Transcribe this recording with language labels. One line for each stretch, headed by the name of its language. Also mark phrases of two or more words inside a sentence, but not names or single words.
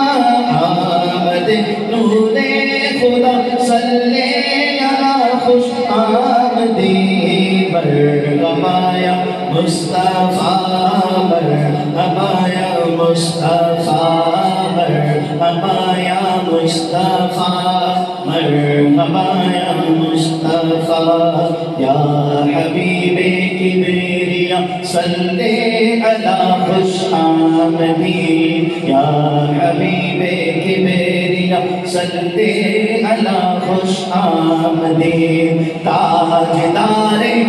Urdu: آمد نور خدا
Arabic: صلی علی
Urdu: خوش آمدید،
Arabic: مرحبا یا مصطفیٰ، مرحبا یا مصطفیٰ، مرحبا یا مصطفیٰ، مرحبا یا مصطفیٰ، یا حبیب کبریا صلی علی
Urdu: خوش آمدید،
Arabic: یا حبیب کبریا صلی علی
Urdu: خوش آمدید، تاجدار